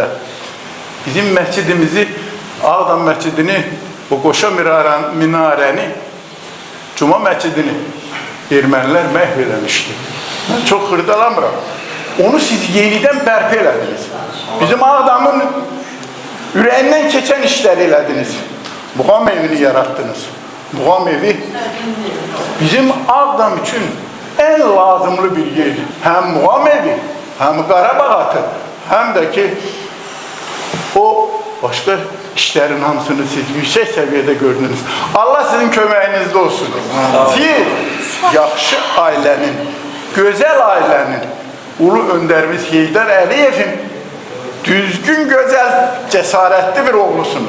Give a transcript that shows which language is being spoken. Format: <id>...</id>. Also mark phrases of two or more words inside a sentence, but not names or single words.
<az>Bizim məscidimizi, Ağdam məscidini, o qoşa minarəni, Cuma məscidini ermənilər məhv eləmişdi. Mən çox xırdalamıram. Onu siz yenidən bərpa elədiniz. Bizim Ağdamın ürəyindən keçən işləri elədiniz. Muğam evini yarattınız. Muğam evi bizim Ağdam üçün en lazımlı bir yer. Hem Muğam evi, hem Qarabağ atı, hem de ki o başka işlerin hamısını siz yüksek seviyede gördünüz. Allah sizin köməyinizdə olsun. Siz yaxşı ailenin, güzel ailenin, Ulu Önderimiz Heydər Əliyevin düzgün, güzel, cesaretli bir oğlusunuz.</az>